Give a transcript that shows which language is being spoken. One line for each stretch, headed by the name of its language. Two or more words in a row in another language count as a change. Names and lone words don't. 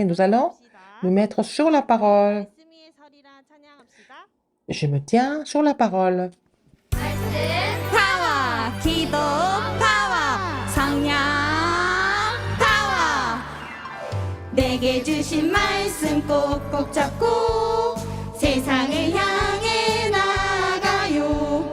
French: Nous allons nous mettre sur la parole. Je me tiens sur la parole.
Korean: 파워 기도 파워 성령 파워 내게 주신 말씀 꼭꼭 잡고 세상을 향해 나가요.